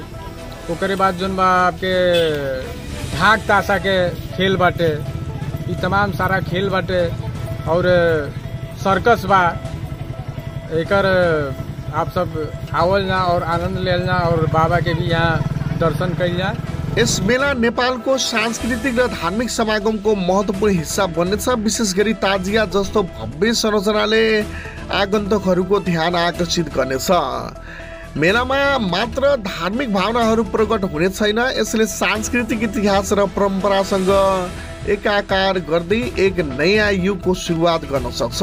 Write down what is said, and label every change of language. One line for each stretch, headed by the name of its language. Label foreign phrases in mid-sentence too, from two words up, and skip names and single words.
Bhojpuri: ओकरे बाद जोन बा आपके ढाक ताशा के खेल बाटे, ये तमाम सारा खेल बाटे। और सर्कस बा, एकर आप सब आवल ना और आनंद लेना और बाबा के भी यहाँ दर्शन कइल जा।
Nepali: यस मेला नेपालको सांस्कृतिक र धार्मिक समागमको महत्त्वपूर्ण हिस्सा बन्नेछ। विशेष गरी ताजिया जस्तो भव्य संरचनाले आगन्तुकहरूको ध्यान आकर्षित गर्नेछ। मेलामा मात्र धार्मिक भावनाहरू प्रकट हुने छैन, यसले सांस्कृतिक इतिहास र परम्परासँग एकाकार गर्दै एक नयाँ युगको सुरुवात गर्न सक्छ।